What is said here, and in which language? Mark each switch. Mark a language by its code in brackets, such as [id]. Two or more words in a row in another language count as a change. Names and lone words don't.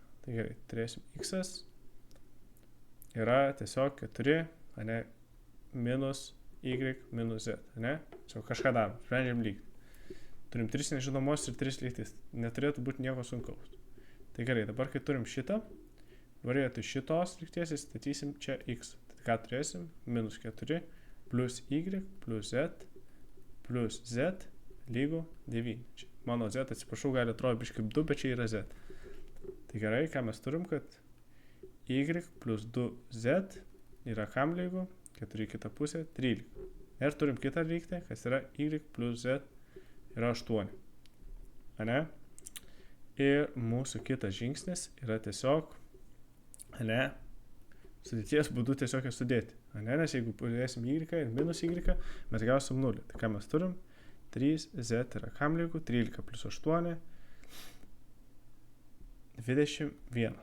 [lt] Tai gerai, turėsim x yra tiesiog 4, ne, minus y minus z, ne? Tiesiog kažką darom, sprendžiam lygtį. Turim 3 nežinomos ir 3 lygtis. Neturėtų būti nieko sunkaus. Tai gerai, dabar kai turim šitą, varietui šitos lygties įstatysim čia x. Tai ką turėsim? Minus 4 plus y plus z lygu 9. Čia mano z, atsiprašau, gali atrodyti biškai kaip 2, bet čia yra z. Tai gerai, ką mes turim, kad y plus 2z yra kam lygu? 4 kitą pusę, 13. Ir turim kitą lygtį, kas yra y plus z yra 8. Ane? Ir mūsų kitas žingsnis yra tiesiog, ane, sudėties būdu tiesiog sudėti. Ane? Nes jeigu pridėsim y ir minus y, mes gausim 0. Tai ką mes turim? 3z yra kam lygu? 13 plus 8, 21.